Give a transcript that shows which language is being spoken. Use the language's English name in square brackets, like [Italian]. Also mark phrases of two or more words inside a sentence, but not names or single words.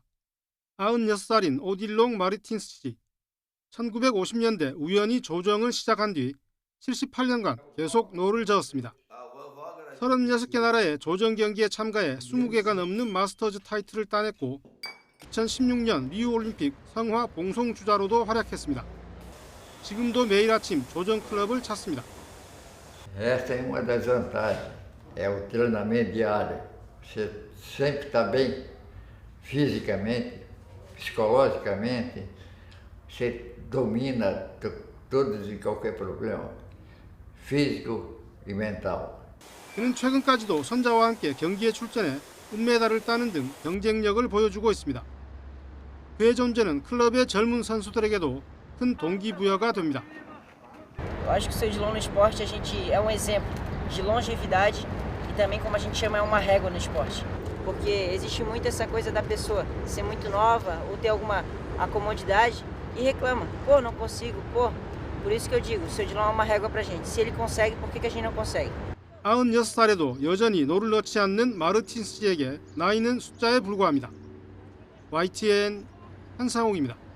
[Korean] 96살인 오딜롱 마르틴스 씨. 1950년대 우연히 조정을 시작한 뒤 78년간 계속 노를 저었습니다. 36개 나라의 조정 경기에 참가해 20개가 넘는 마스터즈 타이틀을 따냈고 2016년 리우올림픽 성화 봉송주자로도 활약했습니다. 지금도 매일 아침 조정 클럽을 찾습니다. [Portuguese] Essa é uma das vantagens, é o treinamento diário. Você sempre está bem fisicamente, psicologicamente, você domina todos e qualquer problema, físico e mental. [Korean] 그는 최근까지도 선자와 함께 경기에 출전해 은메달을 따는 등 경쟁력을 보여주고 있습니다. 그의 존재는 클럽의 젊은 선수들에게도 큰 동기부여가 됩니다. [Portuguese] Eu acho que o seu Odilon no esporte a gente é um exemplo de longevidade e também como a gente chama é uma régua no esporte. Porque existe muito essa coisa da pessoa ser muito nova ou ter alguma acomodidade e reclama. Pô, não consigo, pô. Por isso que eu digo, o seu Odilon é uma régua pra gente. Se ele consegue, por que a gente não consegue? [Korean] 96살에도 여전히 노를 넣지 않는 마르틴스 씨에게 나이는 숫자에 불과합니다. YTN 한상욱입니다.